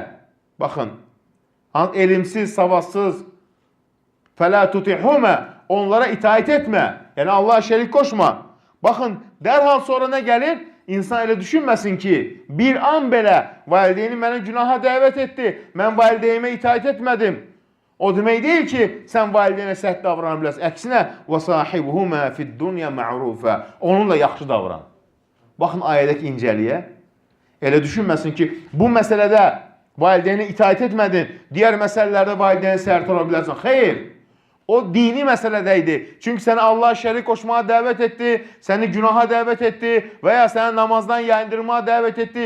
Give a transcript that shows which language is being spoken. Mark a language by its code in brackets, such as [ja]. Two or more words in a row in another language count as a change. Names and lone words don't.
[az] Baxın, elimsiz, savadsız, [ar] فَلَا تُطِعْهُمَا, [az] onlara itaət etmə. Yəni Allaha şərik qoşma. Baxın, dərhal sonra nə gəlir? İnsan elə düşünməsin ki, bir an belə valideyni mənə günaha dəvət etdi, mən valideynimə itaət etmədim. O demək deyil ki, sən valideynə sərt davranı biləsən. Əksinə, [ar] وَصَاحِبُهُمَا فِي الدُّنْيَا مَعْرُوفًا. [az] Onunla yaxşı davran. Baxın ayədəki incəliyə. Elə düşünməsin ki, bu məsələdə valideynə itaət etmədin, digər məsələlərdə valideynə sərt ola bilərsən. Xeyr. O dini məsələdəydi. Çünki səni Allah şərik qoşmağa dəvət etdi, səni günaha dəvət etdi və ya səni namazdan yayındırmağa dəvət etdi.